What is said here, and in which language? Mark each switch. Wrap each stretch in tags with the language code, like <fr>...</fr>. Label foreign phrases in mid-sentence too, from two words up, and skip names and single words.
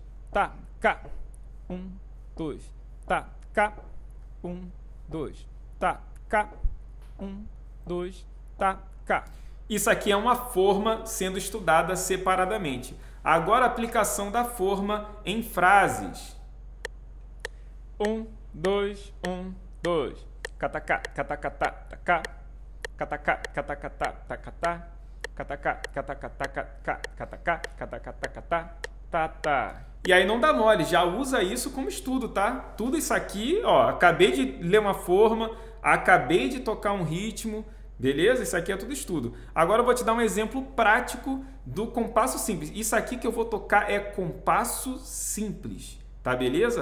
<pt>Tá, cá. 1, 2. Tá, cá. 1, 2. Tá, cá. 1, 2. Tá, cá. Isso aqui é uma forma sendo estudada separadamente. Agora a aplicação da forma em frases. 1, 2, 1, 2. Catacá, catacatá, tacá. Catacá, catacatá, tacatá. Catacá, catacatá, catacá, catacatá, tá. E aí não dá mole, já usa isso como estudo, tá? Tudo isso aqui, ó, acabei de ler uma forma, acabei de tocar um ritmo, beleza? Isso aqui é tudo estudo. Agora eu vou te dar um exemplo prático do compasso simples. Isso aqui que eu vou tocar é compasso simples, tá beleza?</pt>